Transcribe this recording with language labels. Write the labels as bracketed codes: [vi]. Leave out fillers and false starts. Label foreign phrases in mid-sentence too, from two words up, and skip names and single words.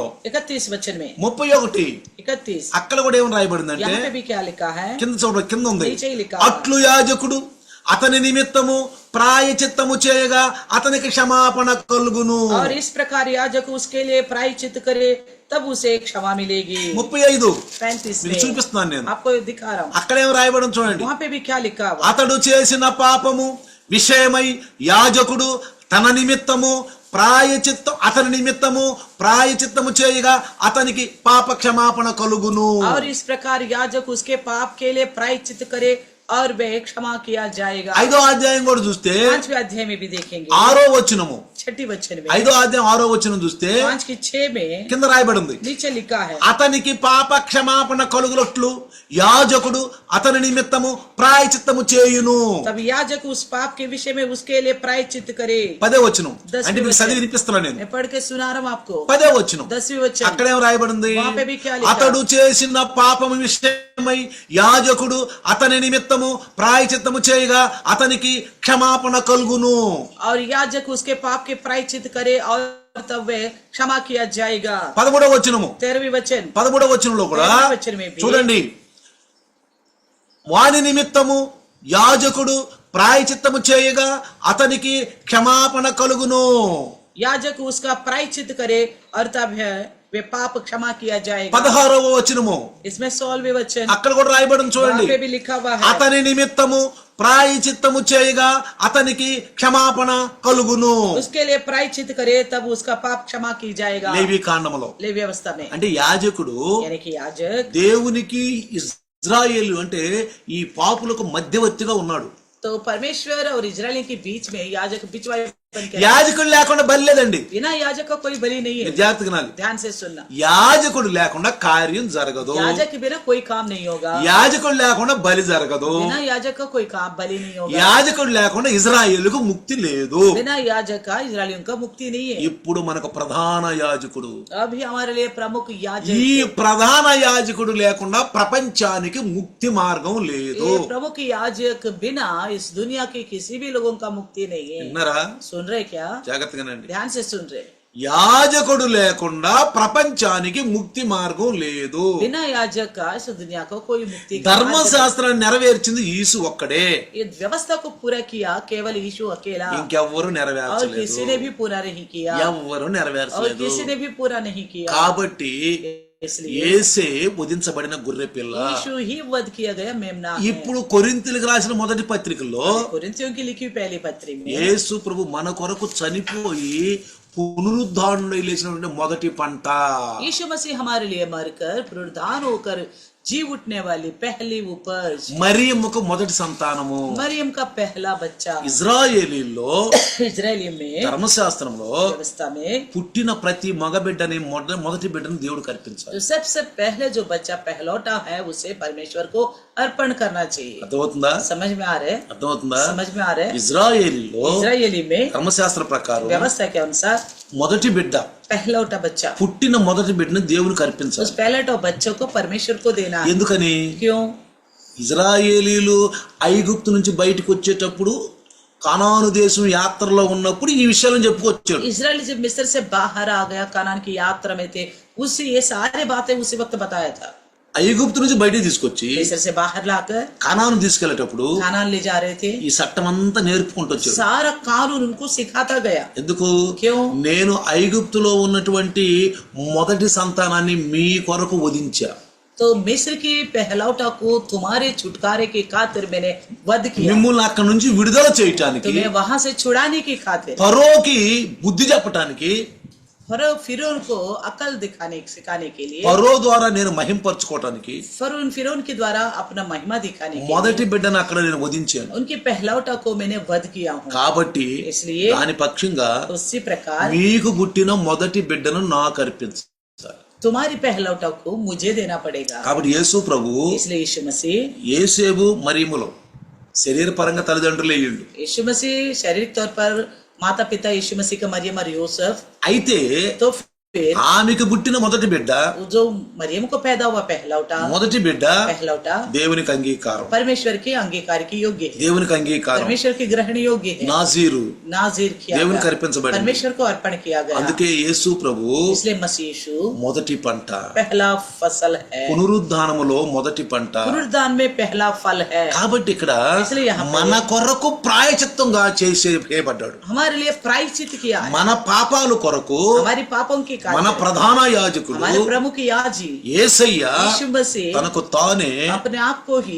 [hi] 31 वचन में [te] 31 అక్కడ కూడా ఏమని రాయబడిందంటే, [hi] यहाँ पे भी क्या लिखा है? [te] కింద ఉంది, [hi] नीचे ही लिखा [te] అట్లు యాజకుడు అతని నిమిత్తము ప్రాయచిత్తము చేయగా అతనికి క్షమాపణ కలుగును. [hi] और इस प्रकार याजक उसके लिए प्रायश्चित करे तब उसे क्षमा मिलेगी। [te] 35 [hi] 35 [te] మీకు [hi] में [te] చూపిస్తున్నాను నేను. [hi] आपको दिखा रहा हूँ, [te] అక్కడ ఏం రాయబడి చూడండి, [hi] वहाँ पे भी क्या लिखा हुआ? [te] అతడు చేసిన పాపము విషయమై యాజకుడు తన నిమిత్తము అతని నిమిత్తము ప్రాయచిత్తము చేయగా అతనికి పాప క్షమాపణ కలుగును. [hi] और इस प्रकार याजक उसके पाप के लिए प्रायश्चित करे और वे क्षमा किया जाएगा। [te] 5వ అధ్యాయం కూడా చూస్తే [hi] 5वें अध्याय में भी देखेंगे, [te] 6వ వచనము [hi] 6 वचन में [te] 5వ అధ్యాయం 6వ వచనం చూస్తే [hi] 5 की 6 में [te] కింద రాయబడి ఉంది, [hi] नीचे लिखा है, [te] అతనికి పాప క్షమాపణ కలుగునట్లు యాజకుడు అతని నిమిత్తము ప్రాయచిత్తము చేయును. [hi] तब याजक उस पाप के विषय में उसके लिए प्रायश्चित करे। [te] 10వ వచనం అంటే మీకు చదివి వినిపిస్తున్నాను నేను. [hi] मैं पढ़ के सुना रहा हूँ आपको। [te] 10వ వచనం [hi] 10वीं वचन [te] అక్కడేం రాయబడింది, [hi] वहाँ पे भी क्या लिखा? [te] అతడు చేసిన పాపము విషయమై యాజకుడు అతని నిమిత్తము ప్రాయచిత్తము చేయగా అతనికి క్షమాపణ కలుగును. [hi] और याजक उसके पाप के प्रायश्चित करे और तब वे क्षमा किया जाएगा। [te] 13వ వచనము [hi] 13वीं वचन [te] 13వ వచనంలో కూడా [hi] 13वीं वचन में भी [te] చూడండి, వాని నిమిత్తము యాజకుడు ప్రాయచిత్తము చేయగా అతనికి క్షమాపణ కలుగును. [hi] याजक उसका प्रायश्चित करे और तब वे पाप क्षमा किया जाएगा। [te] 16వ వచనము [hi] इसमें 16वें वचन [te] అక్కడ కూడా రాయబడి చూడండి, [hi] वहाँ पे भी लिखा हुआ है, [te] అతని నిమిత్తము ప్రాయచిత్తము చేయగా అతనికి క్షమాపణ కలుగును. [hi] उसके लिए प्रायश्चित करे तब उसका पाप क्षमा की जाएगा। [te] లేవి కాండములో [hi] लेवी व्यवस्था में [te] అంటే యాజకుడు [hi] यानी कि याजक [te] దేవునికి ఇజ్రాయేలు అంటే ఈ పాపులకు మధ్యవర్తిగా ఉన్నాడు. [hi] तो परमेश्वर और इजराइल के बीच में याजक बिचवाई बन के, [te] యాజకుడు లేకుండా బలి లేదండి. [hi] बिना याजक का कोई बलि नहीं है। [te] మీరు జాగ్రత్తగా వినాలి. [hi] ध्यान से सुनना, [te] యాజకుడు లేకుండా కార్యం జరగదు. [hi] याजक के बिना कोई काम नहीं होगा। [te] యాజకుడు లేకుండా బలి జరగదు. [hi] बिना याजक का कोई काम बलि नहीं होगा। [te] యాజకుడు లేకుండా ఇజ్రాయేలుకు ముక్తి లేదు. [hi] बिना याजक का इजराइलियों का मुक्ति नहीं है। [te] ఇప్పుడు మనకు ప్రధాన యాజకుడు, [hi] अभी हमारे लिए प्रमुख याजक, [te] ఈ ప్రధాన యాజకుడు లేకుండా ప్రపంచానికి ముక్తి మార్గం లేదు. [hi] ये प्रमुख याजक बिना इस दुनिया के किसी भी लोगों का मुक्ति नहीं है। [te] విన్నారా? [hi] सुन रहे क्या? [te] జాగ్రత్తగానండి. [hi] ध्यान से सुन रहे। [te] యాజకుడు లేకుండా ప్రపంచానికి ముక్తి మార్గం లేదు. [hi] बिना याजक का इस दुनिया को कोई मुक्ति का मार्ग [te] ధర్మశాస్త్రాన్ని నెరవేర్చింది యేసు ఒక్కడే, [hi] नहीं। ये व्यवस्था को पूरा किया केवल यीशु अकेला, [te] ఇంకెవ్వరు [hi] और [te] నెరవేర్చలేదు, [hi] किसी ने भी पूरा नहीं किया, [te] ఎవ్వరు [hi] और [te] నెరవేర్చలేదు. [hi] किसी ने भी पूरा नहीं किया। [te] కాబట్టి [hi] इसलिए [te] యేసే వధించబడిన గొర్రె పిల్ల. [hi] यीशु ही वध किया गया मेमना है। [te] ఇప్పుడు కొరింథీయులకు రాసిన మొదటి పత్రికలో [hi] कुरिन्थियों की लिखी हुई पहली पत्री में [te] యేసు ప్రభు మన కొరకు చనిపోయి పునరుద్ధానుడై లేచినటువంటి మొదటి పంట. [hi] यीशु मसीह हमारे लिए मरकर पुनरुद्धान होकर जी उठने वाली पहली उपज, [te] మరియమ్మకు మొదటి సంతానము. [hi] मरियम का पहला बच्चा। [te] ఇజ్రాయేలీలో [hi] इजरायली में [te] ధర్మశాస్త్రంలో [hi] व्यवस्था में [te] పుట్టిన ప్రతి మగబిడ్డని మొదటి బిడ్డను దేవుడికి అర్పించాలి. [hi] जो सबसे पहले जो बच्चा पहलौटा है उसे परमेश्वर को अर्पण करना चाहिए। [te] అర్థమవుతుందా? [hi] समझ में आ रहे? [te] అర్థమవుతుందా? [hi] समझ में आ रहे? [te] ఇజ్రాయేలీలో [hi] इजरायली में [te] ధర్మశాస్త్ర ప్రకారం [hi] व्यवस्था के अनुसार [te] మొదటి బిడ్డ, [hi] पहलौटा बच्चा, [te] పుట్టిన మొదటి బిడ్డను దేవునికి [hi] उस [te] అర్పించాలి. [hi] पहलौटा बच्चों को परमेश्वर को देना है। [te] ఎందుకని? [hi] क्यों? [te] ఇజ్రాయేలీలు ఐగుప్తు నుంచి బయటకు వచ్చేటప్పుడు కనాను దేశం యాత్రలో ఉన్నప్పుడు ఈ విషయాలను చెప్పుకొచ్చాడు. [hi] इजराइल जब मिस्र से बाहर आ गया, कनान की यात्रा में थे, उसे ये सारे बातें उसी वक्त बताया था। [te] ఐగుప్తు నుంచి బయటికి తీసుకొచ్చి [hi] मिस्र से बाहर लाकर [te] కనాను తీసుకెళ్లేటప్పుడు [hi] कनान ले जा रहे थे, [te] ఈ చట్టం అంతా నేర్పుకుంటూ వచ్చాడు. [hi] सारा कानून उनको सिखाता गया। [te] ఎందుకు? [hi] क्यों? [te] నేను ఐగుప్తులో ఉన్నటువంటి మొదటి సంతానాన్ని మీ కొరకు వధించా, [hi] तो मिस्र की पहलौटा को तुम्हारे छुटकारे की खातिर मैंने वध किया, [te] మిమ్మల్ని అక్కడి నుంచి విడుదల చేయటానికి, [hi] तुम्हें वहां से छुड़ाने की खातिर, [te] ఫరోకి బుద్ధి చెప్పటానికి, [hi] फिरौन को अकल सिखाने के लिए, [te] ఫరో ద్వారా నేను మహింపరచుకోవటానికి [hi] फिरौन के द्वारा अपना महिमा दिखाने के लिए [te] మొదటి బిడ్డను అక్కడ నేను వధించాను. [hi] उनकी पहलौटा को मैंने वध किया हूँ। [te] కాబట్టి [hi] इसलिए [te] దాని పక్షంగా [hi] उसी प्रकार [te] మీకు పుట్టిన మొదటి బిడ్డను నాకు అర్పించాలి. [hi] तुम्हारी पहलौटा को मुझे देना पड़ेगा। [te] కాబట్టి యేసు ప్రభు [hi] इसलिए यीशु मसीह [te] యేసేబు మరియములో శరీరపరంగా తల్లిదండ్రులు అయ్యిండు. [hi] यीशु मसीह शारीरिक तौर पर माता पिता यीशु मसीह का मरियम और यूसुफ, [te] అయితే [hi] तो फिर [te] ఆమెకు పుట్టిన మొదటి బిడ్డ, [hi] जो मरियम को पैदा हुआ [te] మొదటి బిడ్డ [hi] पहलौटा [te] దేవునికి అంగీకారం, [hi] परमेश्वर के अंगीकार की योग्य है, [te] దేవునికి అంగీకారం, [hi] परमेश्वर की ग्रहण योग्य है, [te] నాజీరు [hi] नाजीर किया [te] దేవునికి [hi] गया, [te] అర్పించబడింది. [hi] परमेश्वर को अर्पण किया गया। [te] అందుకే యేసు ప్రభు [hi] इसलिए मसीह यीशु [te] మొదటి పంట, [hi] पहला फसल है, [te] పునరుద్ధానములో మొదటి పంట. [hi] पुनरुद्धान में पहला फल है। [te] కాబట్టి ఇక్కడ [hi] इसलिए यहाँ पर [te] మన కొరకు ప్రాయచిత్తంగా చేయబడ్డాడు. [hi] हमारे लिए प्रायश्चित किया है, [te] మన పాపాలు కొరకు [hi] हमारी पापों की [te] మన [hi] खातिर, [te] ప్రధాన యాజకుడు [hi] हमारे प्रमुख याजी [te] యేసయ్య [hi] यीशु मसीह [te] తనకు తానే [hi] अपने आप को ही